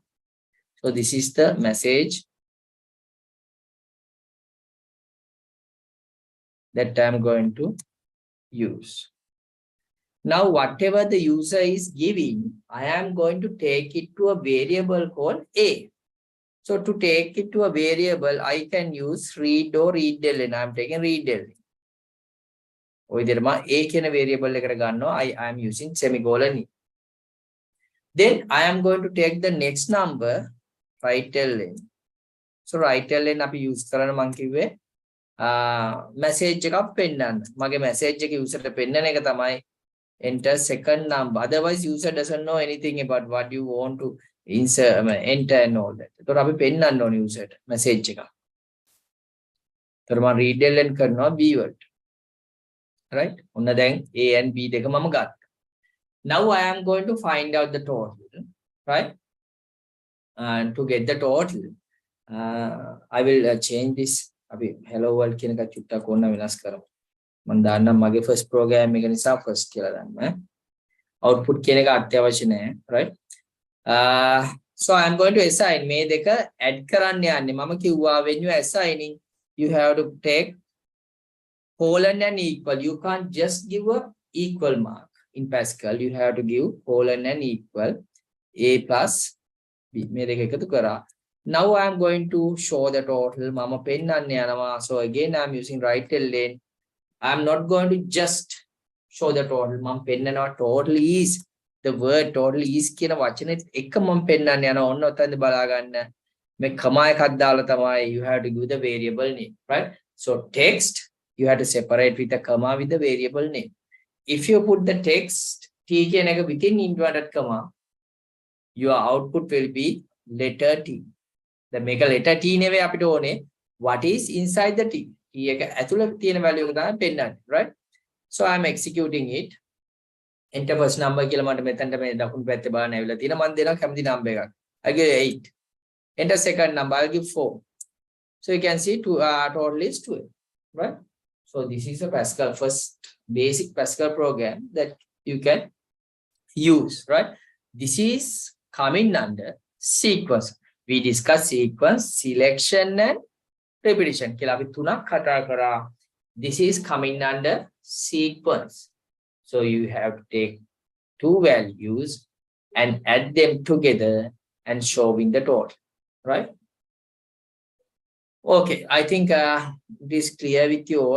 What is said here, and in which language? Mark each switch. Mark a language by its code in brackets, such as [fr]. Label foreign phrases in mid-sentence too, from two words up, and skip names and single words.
[en] So this is the message that I am going to use. Now whatever the user is giving, I am going to take it to a variable called A. So to take it to a variable, I can use read or readln. I am taking readln. [si] ඔය විදිහට මම A කියන variable එකට ගන්නවා. [en] I am using semicolon. Then I am going to take the next number, right ln. So right ln [si] අපි use කරන මම කිව්වේ message එකක් පෙන්නන්න. මගේ message එක user ට පෙන්නන එක තමයි [en] enter second number. Otherwise user doesn't know anything about what you want to insert, enter and all that. [si] ඒතකොට අපි පෙන්නන්න ඕනේ user ට message එක. ඒතකොට මම readln කරනවා B වලට. Right? ඔන්න දැන් [en] A and B [si] දෙක මම ගත්තා. [en] Now I am going to find out the total, right? to get the total. I will change this. [si] අපි [en] hello world [si] කියන එක චුට්ටක් ඕන වෙනස් කරමු. මම දාන්නම් මගේ [en] first program [si] එක නිසා first කියලා දාන්න. output කියන එක අත්‍යවශ්‍ය නැහැ, [en] right? So I'm going to assign [si] මේ දෙක add කරන්න යන්නේ. මම කිව්වා [en] when you assigning you have to take colon and equal. You can't just give a equal mark. In Pascal you have to give colon and equal a plus b. [si] මේ දෙක එකතු කරා. [en] Now I'm going to show the total. [si] මම පෙන්නන්න යනවා. [en] So again I'm using right lane. I'm not going to just show the total. [si] මම පෙන්නනවා [en] total is. The word total is [si] කියන වචනේ එක මම පෙන්නන්න යනවා. ඔන්න ඔතනද බලා ගන්න. මේ comma එකක් දාලා තමයි [en] you have to give the variable name, right? So text you have to separate with the comma with the variable name. If you put the text t [si] කියන එක [en] within inverted comma, your output will be letter T. The make a letter T [si] නෙවෙයි අපිට ඕනේ [en] what is inside the T. [si] T එක ඇතුළේ තියෙන value එක තමයි පෙන්නන්නේ, [en] right? So I'm executing it. Enter first number [si] කියලා මට මෙතනට මේ දකුණු පැත්තේ බලන්න ඇවිල්ලා තියෙනවා. මම දෙනවා කැමති number එකක්. [en] I give 8. Enter second number. I'll give 4. So you can see total is 12, right? So this is a Pascal first basic Pascal program that you can use, right? This is coming under sequence. We discuss sequence, selection and repetition. [si] කියලා අපි තුනක් කතා කරා. [en] This is coming under sequence. So you have to take two values and add them together and showing the total, right? Okay, I think it is clear with you all.